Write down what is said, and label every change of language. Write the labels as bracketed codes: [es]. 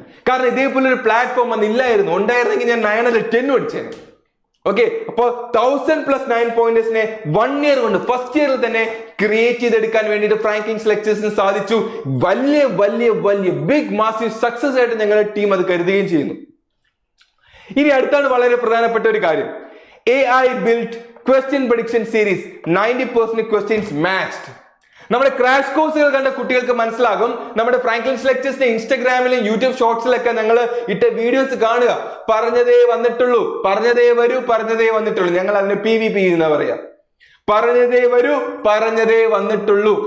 [ml] കാരണം ഇതേപോലെ ഒരു പ്ലാറ്റ്ഫോം അന്നില്ലായിരുന്നു. ഉണ്ടായിരുന്നെങ്കിൽ ഞാൻ 9 അല്ല 10 പഠിച്ചേനെ. ഓക്കെ, അപ്പോൾ 1000+ 9 പോയിന്റേഴ്സിനെ 1 ഇയർ കൊണ്ട് ഫസ്റ്റ് ഇയറിൽ തന്നെ ക്രിയേറ്റ് ചെയ്തെടുക്കാൻ വേണ്ടിയിട്ട് ഫ്രാങ്ക്ലിൻസ് ലെക്ചേഴ്സിന് സാധിച്ചു. വലിയ വലിയ വലിയ ബിഗ് മാസീവ് സക്സസ് ആയിട്ട് ഞങ്ങളുടെ ടീം അത് കരുതുകയും ചെയ്യുന്നു. ഇനി അടുത്താണ് വളരെ പ്രധാനപ്പെട്ട ഒരു കാര്യം, [en] AI built question prediction series 90% questions matched. [ml] നമ്മുടെ ക്രാഷ് കോഴ്സുകൾ കണ്ട കുട്ടികൾക്ക് മനസ്സിലാകും, നമ്മുടെ ഫ്രാങ്ക്ലിൻസ് ലെക്ചേഴ്സിന്റെ ഇൻസ്റ്റാഗ്രാമിലും യൂട്യൂബ് ഷോർട്സിലൊക്കെ ഞങ്ങൾ ഇട്ട വീഡിയോസ് കാണുക. പറഞ്ഞതേ വന്നിട്ടുള്ളൂ, പറഞ്ഞതേ വരൂ, പറഞ്ഞതേ വന്നിട്ടുള്ളൂ. ഞങ്ങൾ അതിന് PVP എന്ന് പറയാം. പറഞ്ഞതേ വരൂ, പറഞ്ഞതേ വന്നിട്ടുള്ളൂ.